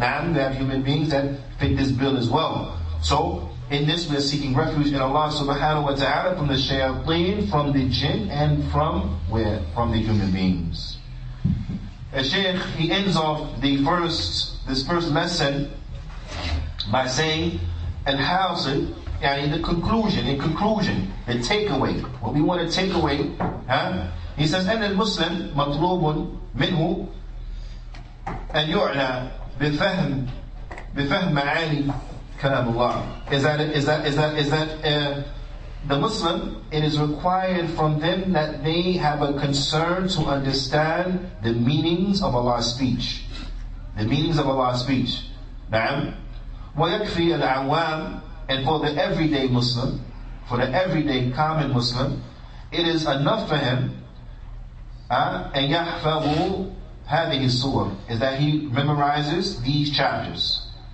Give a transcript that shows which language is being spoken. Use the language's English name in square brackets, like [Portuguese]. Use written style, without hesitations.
[English] Now you have human beings that fit this bill as well. So in this, we're seeking refuge in Allah subhanahu wa ta'ala from the shayateen, from the jinn, and from where? From the human beings. As Shaykh, he ends off this first lesson by saying, al-hasil, yani the conclusion, the takeaway. What we want to take away, he says, [Arabic] أن المسلم مطلوب منه أن يعنى بفهم معاني كلام الله. [English] Is that the Muslim, it is required from them that they have a concern to understand the meanings of Allah's speech. The meanings of Allah's speech. [Arabic] نعم. ويكفي العوام, [English] and for the everyday Muslim, for the everyday common Muslim, it is enough for him [Arabic] أن يحفظ هذه السور, [English] is that he memorizes these chapters.